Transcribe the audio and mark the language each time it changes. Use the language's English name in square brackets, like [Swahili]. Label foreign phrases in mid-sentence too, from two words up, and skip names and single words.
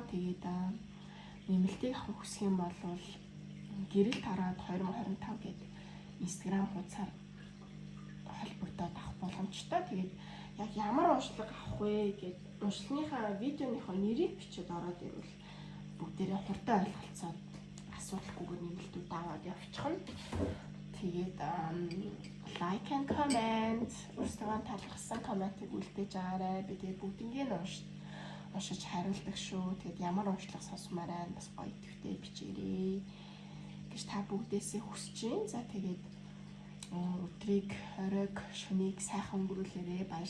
[Mongolian] Тэгээд нэмэлтийг авах хүсэх юм бол гэрэл тараад 2025 гэдэг Instagram хуудасаар холбогдоод авах боломжтой. Тэгээд яг ямар уншлага авах вэ гэд уншлагынхаа видеоныхоо нэрийг бичиж ороод ирвэл бүгдээрээ хурдан ойлголцоод асуудалгүйгээр нэмэлтүүд аваад явчихна. Тэгээд [English] like and comment [Mongolian] өөрсдөө талхсан комментиг үлдээж байгаарай. Би тэгээд бүгднийг уншиж хариулдаг шүү. Тэгээд ямар уншлага сонсомоор байна бас гоё идэвхтэй бичээрэй гэж та бүгдээсээ хүсэж байна. За тэгээд өдрийг хориг шөнийг сайхан өнгөрүүлээрэй.